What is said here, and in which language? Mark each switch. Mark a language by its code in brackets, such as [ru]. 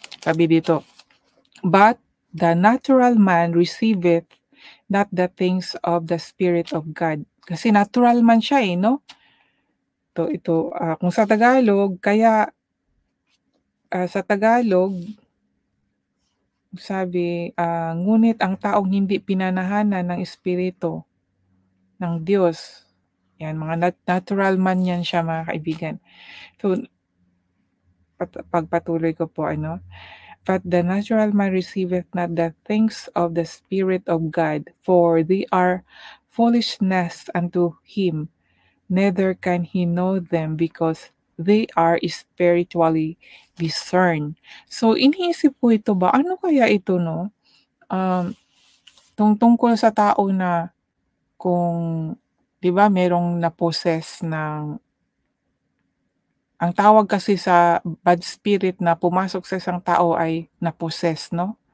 [tl] Sabi dito, [en] but the natural man receiveth not the things of the Spirit of God. [tl] Kasi natural man siya no? Ito, kung sa Tagalog, kaya sa Tagalog, sabi, ngunit ang taong hindi pinanahanan ng Espiritu ng Diyos, yan, mga natural man yan siya mga kaibigan. So, pagpatuloy ko po, [en] but the natural man receiveth not the things of the Spirit of God, for they are foolishness unto him, neither can he know them because they are spiritually discerned. [tl] So, iniisip ko ito ba, ano kaya ito, no? Tungkol sa tao na kung, 'di ba, merong na-possess ng ang tawag kasi sa bad spirit na pumasok sa isang tao ay na-possess, no?